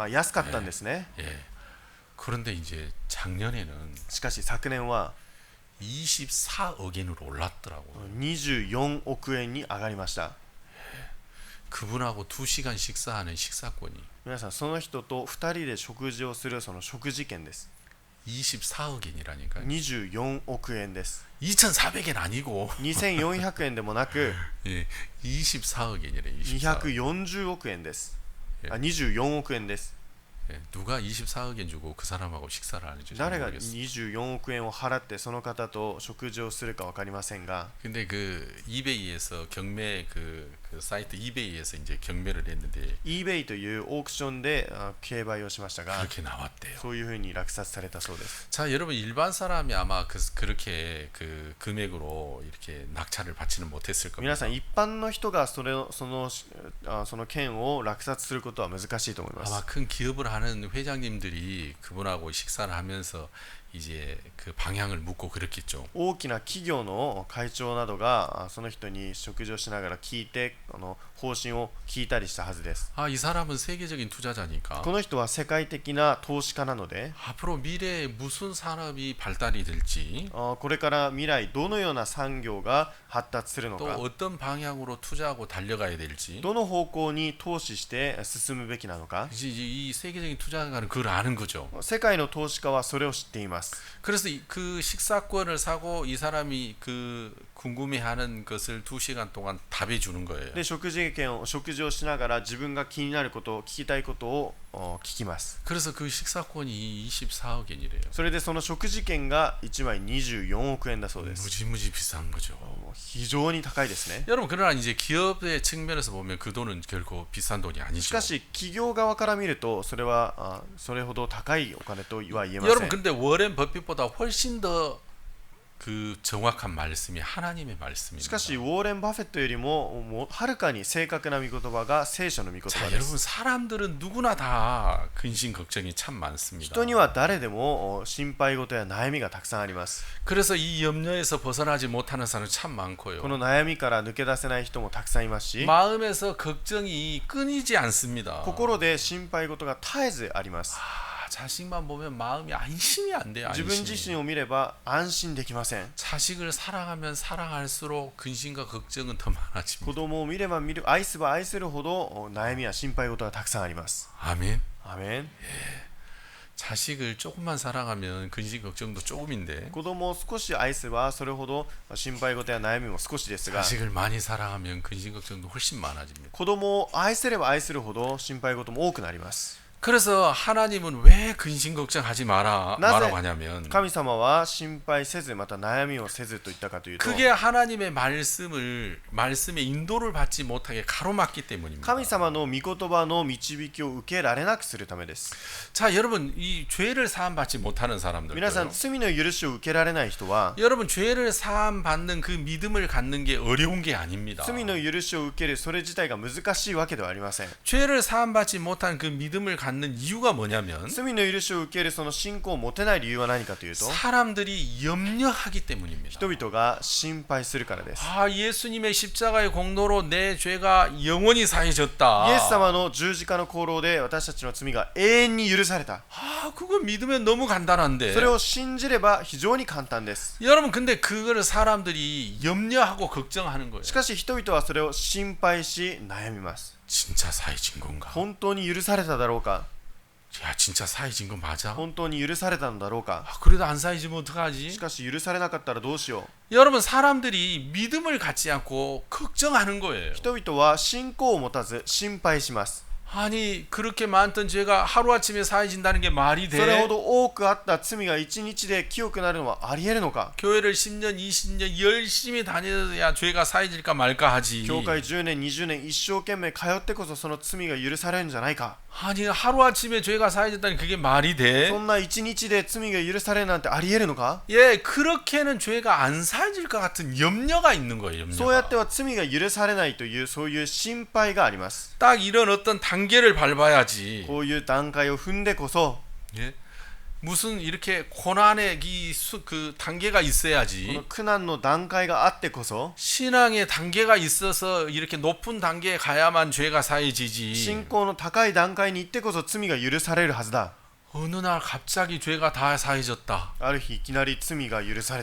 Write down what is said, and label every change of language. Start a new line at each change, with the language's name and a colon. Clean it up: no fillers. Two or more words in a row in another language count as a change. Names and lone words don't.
Japanese: 皆さん、まあ安かったんですね。
Korean: 예. 그런데 이제 작년에는
Japanese: しかし昨年は
Korean: 24억 엔으로 올랐더라고.
Japanese: 24 億円に上がりました。
Korean: 그분하고 2시간 식사하는 식사권이
Japanese: 皆さんその人と2人で食事をするその食事券です。
Korean: 24억 엔이라니까.
Japanese: 24 億円です。
Korean: 2,400엔 아니고
Japanese: 2400 円でもなく
Korean: 예, 24억 엔이래. 24억.
Japanese: 240 億円です。あ、24億円です。
Korean: 예, 누가 24억 엔 주고 그 사람하고 식사를 하는지 잘
Japanese: 誰が
Korean: 모르겠어.
Japanese: 24億円を払ってその方と食事をするか分かりませんが、
Korean: 근데 그 이베이에서 경매 그 사이트 이베이에서 이제 경매를 했는데
Japanese: eBay というオークションで競売をしましたが、
Korean: 그렇게 나왔대요.
Japanese: そういうふうに落札されたそうです。
Korean: 자, 여러분 일반 사람이 아마 그렇게 그 금액으로 이렇게 낙찰을 받지는 못했을
Japanese: 皆
Korean: 겁니다.
Japanese: さん一般の人がその券を落札することは難しいと思います。
Korean: 아마 큰 기업을 하는 회장님들이 그분하고 식사를 하면서 이제 그 방향을 묻고 그랬겠죠.
Japanese: 大きな企業の会長などがその人に食事をしながら聞いて方針を聞いたりしたはずです。
Korean: 아, 이 사람은 세계적인 투자자니까
Japanese: この人は世界的な投資家なので、
Korean: 앞으로 미래에 무슨 산업이 발달이 될지
Japanese: これから未来どのような産業が発達するの
Korean: 또
Japanese: か、
Korean: 어떤 방향으로 투자하고 달려가야 될지
Japanese: どの方向に投資して進むべきなのか、
Korean: 이제 이 세계적인 투자가는 그걸 아는 거죠.
Japanese: 世界の投資家はそれを知っています。
Korean: 그래서 그 식사권을 사고 이 사람이 그 궁금해하는 것을 2시간 동안 답해 주는 거예요.
Japanese: で食事をしながら自分が気になることを聞きたいことを聞きます。
Korean: 그래서 그 식사권이 24억 엔이래요.
Japanese: それでその食事券が1枚24億円だそうです。
Korean: 무지무지 비싼 거죠.
Japanese: もう非常に高いですね。
Korean: 여러분 그러나 이제 기업의 측면에서 보면 그 돈은 결코 비싼 돈이
Japanese: し
Korean: 아니죠.
Japanese: かし企業側から見るとそれはそれほど高いお金とは言えませ
Korean: 여러분
Japanese: ん。
Korean: 근데 워렌 버핏보다 훨씬 더 그 정확한 말씀이 하나님의
Japanese: し
Korean: 말씀입니다.
Japanese: かしウォーレン・バフェットよりもはるかに正確な御言葉が聖書の御言
Korean: 자,
Japanese: 葉で
Korean: 여러분
Japanese: す。
Korean: 사람들은 누구나 다 근심 걱정이 참 많습니다.
Japanese: 人には誰でも心配事や悩みがたくさんあります。
Korean: 그래서 이 염려에서 벗어나지 못하는 사람은 참 많고요.
Japanese: この悩みから抜け出せない人もたくさんいますし、
Korean: 마음에서 걱정이 끊이지 않습니다.
Japanese: 心で心配事が絶えずあります。
Korean: 아, 자식만 보면 마음이 안심이 안 돼요.
Japanese: 自分自
Korean: 안심이.
Japanese: 身を見れば安心できません。
Korean: 자식을 사랑하면 사랑할수록 근심과 걱정은 더 많아집니다.
Japanese: 子供を見れば見る、愛すれば愛するほど悩みや心配事がたくさんあります。
Korean: 아멘.
Japanese: アメン。
Korean: 자식을 조금만 사랑하면 근심 걱정도 조금인데
Japanese: 子供を少し愛せばそれほど心配事や悩みも少しですが、
Korean: 자식을 많이 사랑하면 근심 걱정도 훨씬 많아집니다.
Japanese: 子供を愛せれば愛するほど心配事も多くなります。
Korean: 그래서 하나님은 왜 근심 걱정하지 마라고 하냐면
Japanese: 神様は心配せずまた悩みをせずと言ったかというと、
Korean: 그게 하나님의 말씀의 인도를 받지 못하게 가로막기 때문입니다.
Japanese: 神様の御言葉の導きを受けられなくするためです。
Korean: 자, 여러분 이 죄를 사함 받지 못하는 사람들,
Japanese: 皆さん、罪の許しを受けられない人は
Korean: 여러분 죄를 사함 받는 그 믿음을 갖는 게 어려운 게 아닙니다.
Japanese: 罪の許しを受けるそれ自体が難しいわけではありません。
Korean: 죄를 사함 받지 못한 그 믿음을 갖는 이유가 뭐냐면
Japanese: 罪の許しを受けるその信仰を持てない理由は何かというと、
Korean: 사람들이 염려하기 때문입니다.
Japanese: 人々が心配するからです。
Korean: 아, 예수님의 십자가의 공로로 내 죄가 영원히 사해졌다.
Japanese: イエス様の十字架の功労で私たちの罪が永遠に許された。
Korean: 아, 그거 믿으면 너무 간단한데.
Japanese: それを信じれば非常に簡単です。
Korean: 여러분 근데 그거를 사람들이 염려하고 걱정하는 거예요.
Japanese: しかし人々はそれを心配し悩みます。
Korean: 진짜 사해진 건가?
Japanese: 本当に許されただろうか、
Korean: 야, 진짜 사해진 거 맞아?
Japanese: 本当に許されたのだろうか。
Korean: 아, 그래도 안 사해지면
Japanese: し
Korean: 어떡하지?
Japanese: かし許されなかったらどうしよう。
Korean: 여러분 사람들이 믿음을 갖지 않고 걱정하는 거예요.
Japanese: 人々は信仰を持たず心配します。
Korean: 아니 그렇게 많던 죄가 하루아침에 사해진다는 게 말이
Japanese: それほ
Korean: 돼?
Japanese: ど多くあった罪が1日で清くなるのはありえるのか。
Korean: 교회를 10년 20년 열심히 다녀야 죄가 사해질까 말까 하지.
Japanese: 教会10年20年一生懸命通ってこそその罪が許されるんじゃないか。
Korean: 아니 하루아침에 죄가 사해졌다니 그게 말이 돼?
Japanese: そんな1日で罪が許されるなんてありえるのか。
Korean: 예, 그렇게는 죄가 안 사해질 것 같은 염려가 있는 거예요.
Japanese: そうやっ
Korean: 염려가.
Japanese: ては罪が許されないというそういう心配があります。
Korean: 딱 이런 어떤 단계를 밟아야지.
Japanese: こういう段階を踏んでこそ、
Korean: 예? 무슨 이렇게 고난의 그 단계가
Japanese: この
Korean: 있어야지.
Japanese: 苦難の段階があってこそ、
Korean: 신앙의 단계가 있어서 이렇게 높은 단계에 가야만 죄가
Japanese: 信
Korean: 사해지지.
Japanese: 仰の高い段階に行ってこそ罪が許されるはずだ。
Korean: 어느 날 갑자기 죄가 다 사해졌다.
Japanese: ある日いきなり罪が許された。